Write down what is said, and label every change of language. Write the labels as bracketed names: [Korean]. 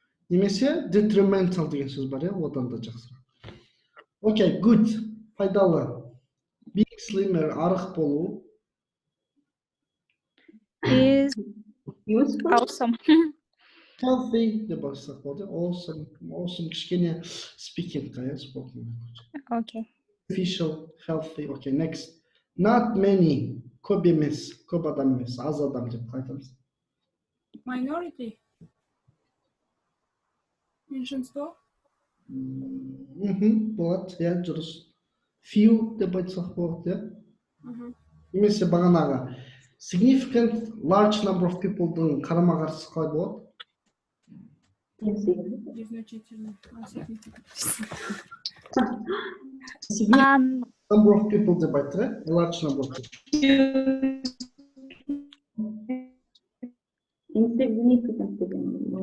[Kazakh] Немесе detrimental деген сөз бар, одан да жақсы. [English] Окей, good. Пайдалы. Being slimmer, [Kazakh] арық болу. [English] Is Useful. awesome. [Kazakh] Healthy деп бастақ болады. [English] Awesome кішкене speaking-ға, spoken. Okay. Official, healthy. Okay, next. Not many. [Kazakh] Көп емес, көп адам емес, аз адам деп айтамыз. [English] Minority. [Russian] Меньшинство. [Kazakh] Болады, иә, дұрыс. Few деп айтсақ болады, иә. Немесе бағанағы significant large number of people'дың қарама қарсы қалай болады? [Russian] Незначительный. [English] Significant number of people [Kazakh] деп айтты, [English] large number of people. Insignificant деген